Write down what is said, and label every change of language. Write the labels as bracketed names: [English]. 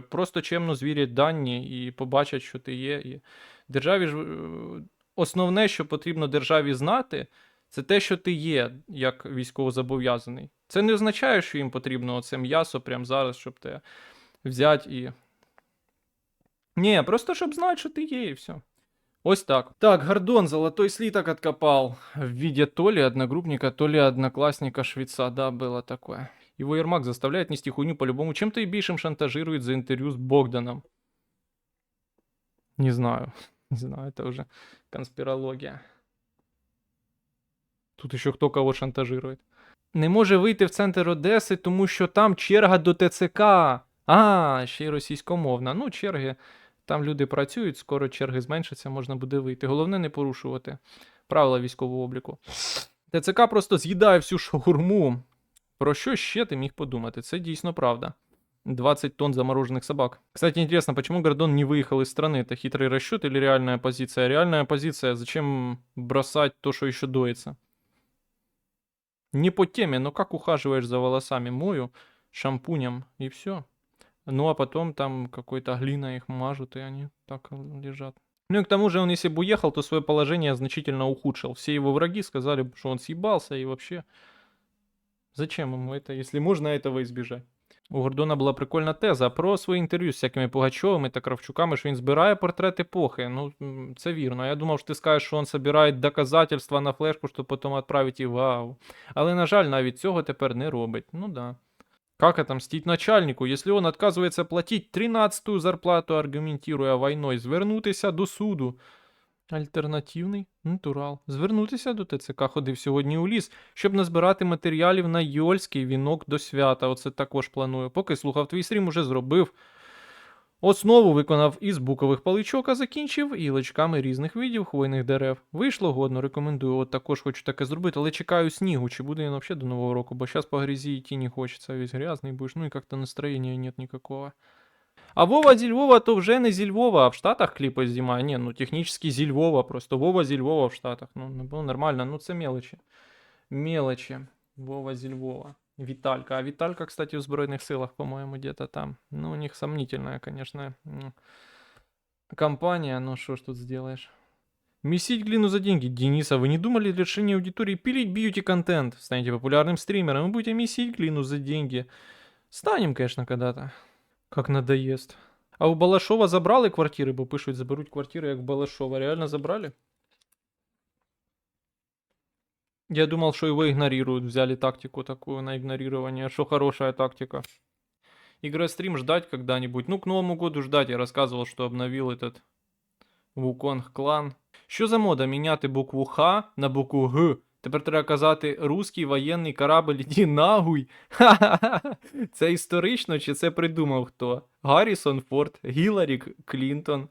[Ukrainian] Просто чемно звірять дані і побачать, що ти є. І державі ж основне, що потрібно державі знати, це те, що ти є, як військовозобов'язаний. Це не означає, що їм потрібно оце м'ясо прямо зараз, щоб те взяти і. Ні, просто щоб знати, що ти є, і все. Ось так. [Russian] Так, Гордон золотой слиток откопал в виде то ли одногруппника, то ли одноклассника швеца. Да, было такое. Его Ермак заставляет нести хуйню по-любому. Чем-то и бейшим шантажирует за интервью с Богданом. Не знаю. Не знаю, это уже конспирология. Тут еще кто кого шантажирует. [Ukrainian] Не може вийти в центр Одеси, тому що там черга до ТЦК. А, ще й російськомовна. Ну, черги. Там люди працюють, скоро черги зменшаться, можна буде вийти. Головне не порушувати правила військового обліку. ТЦК просто з'їдає всю шаурму. Про що ще ти міг подумати? Це дійсно правда. [Russian] 20 тонн замороженных собак. Кстати, интересно, почему Гордон не выехал из страны? Это хитрый расчет или реальная позиция? Реальная позиция. Зачем бросать то, что еще доится? Не по теме, но как ухаживаешь за волосами? Мою шампунем и все. Ну, а потом там какой-то глиной их мажут, и они так лежат. Ну и к тому же он, если бы уехал, то свое положение значительно ухудшил. Все его враги сказали, что он съебался и вообще... Зачем ему это, если можно этого избежать? [Ukrainian] У Гордона була прикольна теза про свої інтерв'ю з всякими Пугачовими та Кравчуками, що він збирає портрет епохи. Ну, це вірно. Я думав, що ти скажеш, що він збирає доказательства на флешку, щоб потім відправити їх в АУ. Але, на жаль, навіть цього тепер не робить. [Russian] Ну да. Как отомстить начальнику, если он отказывается платить 13-ю зарплату, аргументируя войной, [Ukrainian] звернутися до суду? Альтернативний натурал. Звернутися до ТЦК, ходив сьогодні у ліс, щоб назбирати матеріалів на йольський вінок до свята. Оце також планую. Поки слухав твій стрім, уже зробив. Основу виконав із букових паличок, а закінчив гілочками різних видів хвойних дерев. Вийшло годно, рекомендую. От також хочу таке зробити, але чекаю снігу, чи буде він взагалі до Нового року, бо зараз по грязі йти не хочеться, весь грязний будеш, ну і як-то настроєння [Russian] нет никакого. [Ukrainian] А Вова зі Львова то вже не зі Львова, а в Штатах кліпи знімає. Ні, ну технічно зі Львова, просто Вова зі Львова в Штатах. Ну нормально, ну це мелочі. Мелочі. Вова зі Львова. Виталька. [Russian] А Виталька, кстати, в Збройных силах, по-моему, где-то там. Ну, у них сомнительная, конечно, компания. Ну, что ж тут сделаешь. Месить глину за деньги. Дениса, вы не думали для решения аудитории пилить бьюти-контент? Станете популярным стримером и будете месить глину за деньги. Станем, конечно, когда-то. Как надоест. А у Балашова забрали квартири? [Ukrainian] Бо пишуть, заберуть квартири, як Балашова. Реально забрали? [Russian] Я думал, что его игнорируют. Взяли тактику такую на игнорирование. Что хорошая тактика. Игрострим ждать когда-нибудь. Ну, к Новому году ждать. Я рассказывал, что обновил этот Вуконг клан. [Ukrainian] Що за мода міняти букву Х на букву Г? Тепер треба казати «Руський воєнний корабль, іди нахуй». Ха-ха-ха. Це історично чи це придумав хто? Гаррісон Форд, Гіларі Клінтон.